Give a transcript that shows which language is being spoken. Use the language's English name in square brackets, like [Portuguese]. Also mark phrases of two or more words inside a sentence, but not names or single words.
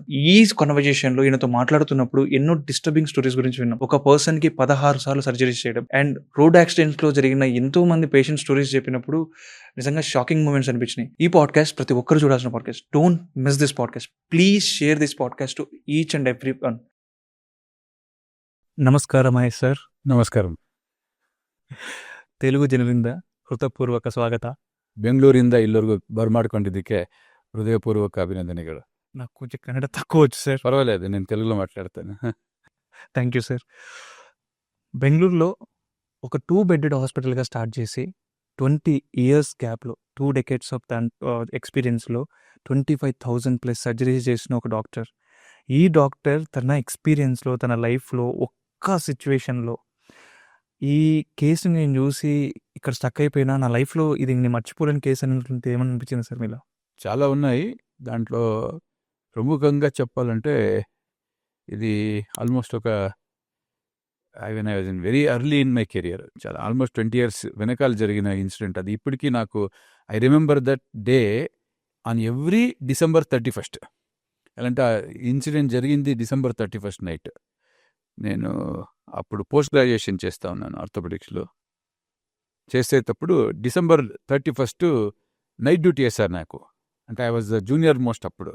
[Telugu] ఈ కన్వర్జేషన్ లో ఈయనతో మాట్లాడుతున్నప్పుడు ఎన్నో [English] disturbing stories [Telugu] గురించి విన్నాం. ఒక పర్సన్ కి 16 సార్లు సర్జరీస్ చేయడం అండ్ [English] road accidents [Telugu] లో జరిగిన ఎంతో మంది [English] patient stories [Telugu] చెప్పినప్పుడు నిజంగా [English] shocking moments [Telugu] అనిపించినాయి. ఈ పాడ్కాస్ట్ ప్రతి ఒక్కరు చూడాల్సిన పాడ్కాస్ట్. [English] Don't miss this podcast. Please share this podcast to each and every one. [Kannada] ನಮಸ್ಕಾರ ಮಹೇಶ್ ಸರ್. ನಮಸ್ಕಾರ. ತೆಲುಗು ಜನರಿಂದ ಹೃತಪೂರ್ವಕ ಸ್ವಾಗತ. ಬೆಂಗಳೂರಿಂದ ಇಲ್ಲಿವರೆಗೂ ಬರಮಾಡ್ಕೊಂಡಿದ್ದಕ್ಕೆ ಹೃದಯಪೂರ್ವಕ ಅಭಿನಂದನೆಗಳು. [Telugu] నాకు కొంచెం కన్నడ తక్కువ వచ్చు సార్. పర్వాలేదు, నేను తెలుగులో మాట్లాడతాను. [English] thank you [Telugu] సార్. బెంగళూరులో ఒక 2-bedded హాస్పిటల్గా స్టార్ట్ చేసి 20 years గ్యాప్లో 2 [English] decades of experience [Telugu] 25,000+ సర్జరీస్ చేసిన ఒక డాక్టర్. ఈ డాక్టర్ తన ఎక్స్పీరియన్స్లో తన లైఫ్లో ఒక్క సిచ్యువేషన్లో ఈ కేసుని నేను చూసి ఇక్కడ స్టక్ అయిపోయినా, నా లైఫ్లో ఇది నేను మర్చిపోలేని కేసు అని ఏమని అనిపించింది సార్ మీలో? చాలా ఉన్నాయి. దాంట్లో ప్రముఖంగా చెప్పాలంటే ఇది ఆల్మోస్ట్ ఒక [English] I was in very early in my career. [Telugu] చాలా ఆల్మోస్ట్ 20 years వెనకాల జరిగిన ఇన్సిడెంట్ అది. ఇప్పటికీ నాకు [English] I remember that day on every December 31st. [Telugu] ఎలాంటి ఆ ఇన్సిడెంట్ జరిగింది December 31st నైట్. నేను అప్పుడు [English] post graduation [Telugu] చేస్తూ ఉన్నాను ఆర్థోపెడిక్స్లో. చేసేటప్పుడు December 31st [English] night duty [Telugu] వేశారు నాకు. అంటే [English] I was the junior most [Telugu] అప్పుడు.